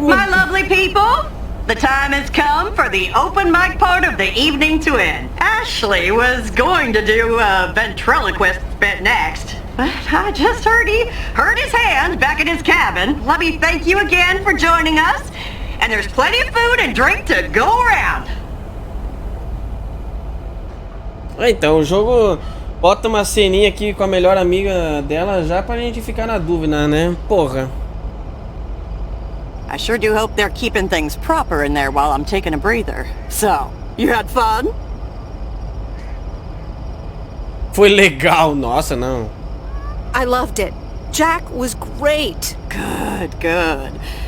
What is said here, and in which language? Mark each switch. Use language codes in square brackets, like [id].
[en] My lovely people, the time has come for the open mic part of the evening to end. Ashley was going to do a ventriloquist bit next, but I just heard his hand back in his cabin. Let me thank you again for joining us, and there's plenty of food and drink to go around. [pt] Então, o jogo bota uma ceninha aqui com a melhor amiga dela já pra gente ficar na dúvida, né? Porra. [en] I sure do hope they're keeping things proper in there while I'm taking a breather. So, you had fun? [pt] Foi legal, nossa, não. [en] I loved it. Jack was great. Good, good.